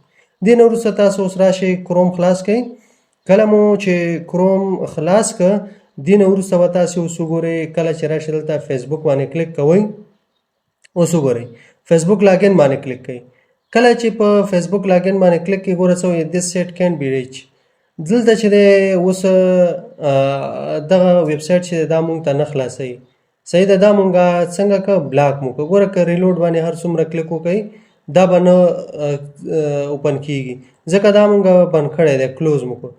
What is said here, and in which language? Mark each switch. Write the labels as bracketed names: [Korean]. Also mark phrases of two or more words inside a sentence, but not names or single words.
[Pashto] دې نه وروسته تاسو اوس راشئ کروم خلاص کړئ. کله مو چې کروم خلاص کړ، دې نه وروسته به تاسې اوس وګورئ، کله چې راشئ دلته فیسبوک باندې کلیک کوئ. اوس وګورئ [English] Facebook login [Pashto] باندې کلیک کوئ. کله چې په [English] Facebook login [Pashto] باندې کلیک کوئ، ګوره څه وایي [English] this site can be reached. [Pashto] دلته چې دی اوس دغه ویب سایټ چې دا مونږ ته نه خلاصوي. صحیح ده، دا مونږ څنګه که بلاک مو که. ګوره که ریلوډ باندې هر څومره کلیک وکئ، دا به نه اوپن کیږي، ځکه دا مونږ بند کړی دی، کلوز مو کړو.